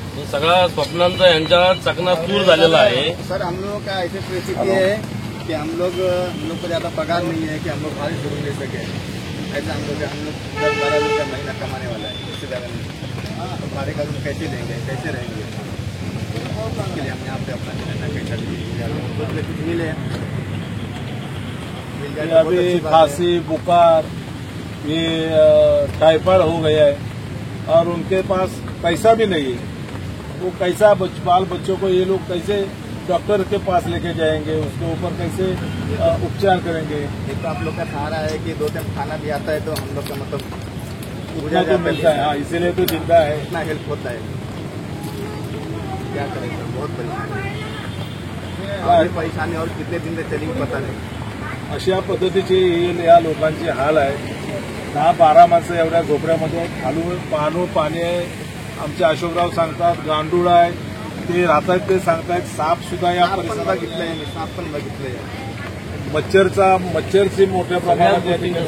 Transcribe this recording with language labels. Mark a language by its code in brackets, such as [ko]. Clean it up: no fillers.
[mr] सगळा स्वप्नांचा यांच्या चकनाचूर झालेला आहे। [hi] सर हम लोगों का ऐसी परिस्थिति है कि हम लोग को ज्यादा पगार नहीं है कि हम लोग भारी जरूर ले सके। ऐसा हम लोग 10-12 रुपया महीना कमाने वाला है, इससे ज्यादा नहीं। हाँ, तो भाड़े का कैसे देंगे, कैसे रहेंगे? इसके लिए हम यहाँ पे अपना रहना कैसा कुछ मिले गया कि तो बहुत अभी अच्छी बात है। खांसी बुखार ये टाइफाइड हो गया है और उनके पास पैसा भी नहीं है। वो कैसा बाल बच्चों को ये लोग कैसे डॉक्टर के पास लेके जाएंगे, उसके ऊपर कैसे उपचार करेंगे। एक तो आप लोग का सहारा है कि 2 टाइम खाना भी आता है तो हम लोग का मतलब उतना तो मिलता है। हाँ, इसीलिए तो जिंदा है। इतना हेल्प होता है। क्या करें सर, बहुत परेशानी है। और ये परेशानी और कितने दिन से चलेगी पता नहीं। [mr] अशा पद्धतीचे या लोकांचे हाल आहे। 10-12 माणसं एवढ्या झोपड्यामध्ये खालून पाणी आहे। आमचे अशोकराव सांगतात गांडूळ आहे, ते राहतात ते सांगतायत साप सुद्धा या साप पण परिसरात बघितलंय मी, साप पण बघितलंय. मच्छरची मोठ्या प्रमाणात या ठिकाणी